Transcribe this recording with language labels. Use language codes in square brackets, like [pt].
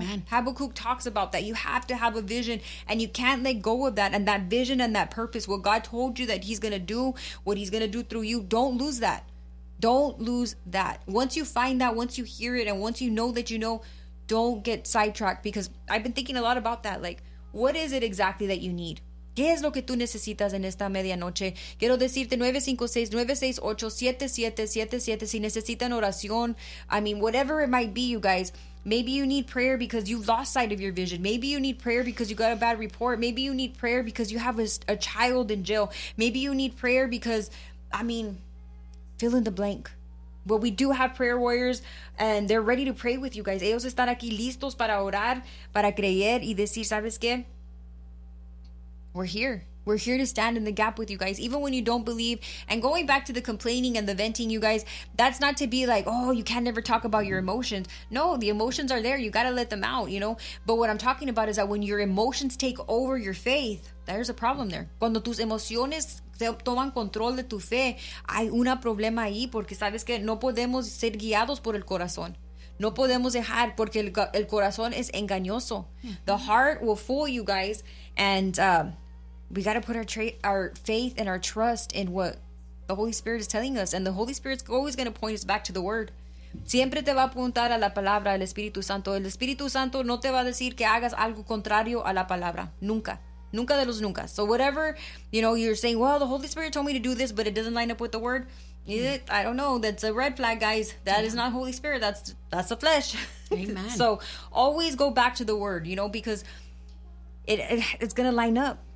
[en] You know, Habakkuk talks about that. You have to have a vision and you can't let go of that. And that vision and that purpose, what God told you that he's going to do, what he's going to do through you. Don't lose that. Don't lose that. Once you find that, once you hear it, and once you know that, you know, don't get sidetracked. Because I've been thinking a lot about that. Like, what is it exactly that you need? [es] ¿Qué es lo que tú necesitas en esta medianoche? Quiero decirte 956-968-7777. Si necesitan oración, [en] I mean, whatever it might be, you guys, maybe you need prayer because you've lost sight of your vision. Maybe you need prayer because you got a bad report. Maybe you need prayer because you have a child in jail. Maybe you need prayer because, I mean, fill in the blank. But we do have prayer warriors and they're ready to pray with you guys. [es] Ellos están aquí listos para orar, para creer y decir, ¿sabes qué? [en] We're here. We're here to stand in the gap with you guys, even when you don't believe. And going back to the complaining and the venting, you guys, that's not to be like, oh, you can't never talk about your emotions. No, the emotions are there. You got to let them out, you know. But what I'm talking about is that when your emotions take over your faith, there's a problem there. [es] Cuando tus emociones toman control de tu fe, hay una problema ahí porque sabes que no podemos ser guiados por el corazón. No podemos dejar porque el corazón es engañoso. [en] The heart will fool you guys. And we got to put our faith and our trust in what the Holy Spirit is telling us. And the Holy Spirit's always going to point us back to the Word. [es] Siempre te va a apuntar a la palabra, el Espíritu Santo. El Espíritu Santo no te va a decir que hagas algo contrario a la palabra. Nunca. Nunca de los nunca. [en] So whatever, you know, you're saying, well, the Holy Spirit told me to do this, but it doesn't line up with the Word. I don't know. That's a red flag, guys. That is not Holy Spirit. That's the flesh. Amen. So always go back to the Word, you know, because it's going to line up.